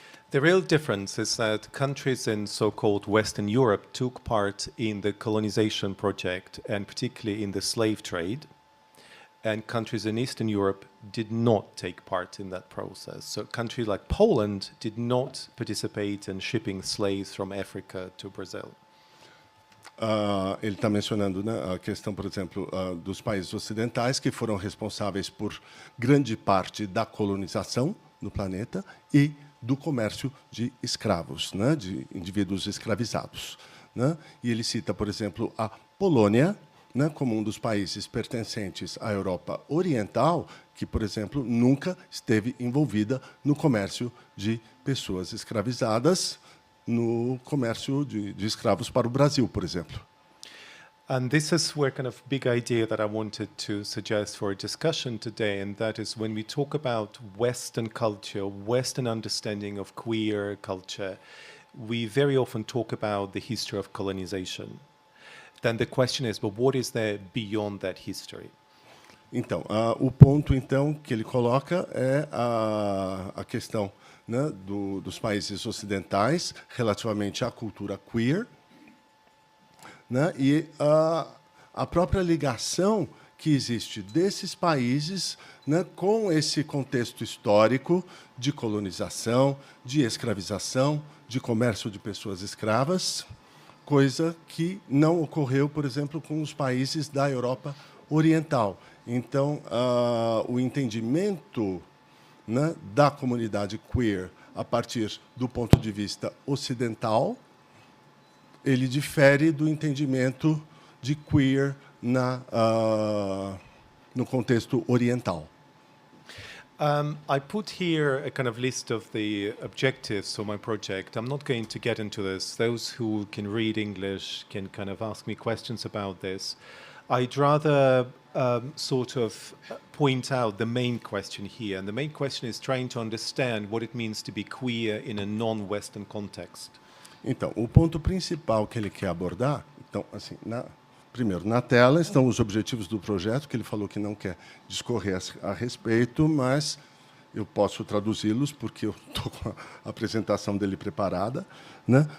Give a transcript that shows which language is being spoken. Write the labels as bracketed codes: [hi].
[en] The real difference is that countries in so-called Western Europe took part in the colonization project and particularly in the slave trade. And countries in Eastern Europe did not take part in that process. So countries like Poland did not participate in shipping slaves from Africa to Brazil. [pt] Ele está mencionando, né, a questão, por exemplo, dos países ocidentais que foram responsáveis por grande parte da colonização no planeta e do comércio de escravos, né, de indivíduos escravizados, né? E ele cita, por exemplo, a Polônia, né, como um dos países pertencentes à Europa Oriental, que, por exemplo, nunca esteve envolvida no comércio de pessoas escravizadas, no comércio de escravos para o Brasil, por exemplo. [en] And this is where kind of big idea that I wanted to suggest for a discussion today, and that is when we talk about Western culture, Western understanding of queer culture, we very often talk about the history of colonization. Then the question is, but what is there beyond that history? [pt] Então, o ponto então que ele coloca é a questão, né, dos países ocidentais relativamente à cultura queer, né, e a própria ligação que existe desses países, né, com esse contexto histórico de colonização, de escravização, de comércio de pessoas escravas, coisa que não ocorreu, por exemplo, com os países da Europa Oriental. Então, o entendimento, né, da comunidade queer a partir do ponto de vista ocidental, ele difere do entendimento de queer no contexto oriental. [en] I put here a kind of list of the objectives of my project. I'm not going to get into this. Those who can read English can kind of ask me questions about this. I'd rather sort of point out the main question here. And the main question is trying to understand what it means to be queer in a non-Western context. [pt] Então, o ponto principal que ele quer abordar, então, assim, primeiro, na tela estão os objetivos do projeto, que ele falou que não quer discorrer a respeito, mas eu posso traduzi-los, porque eu estou com a apresentação dele preparada, né?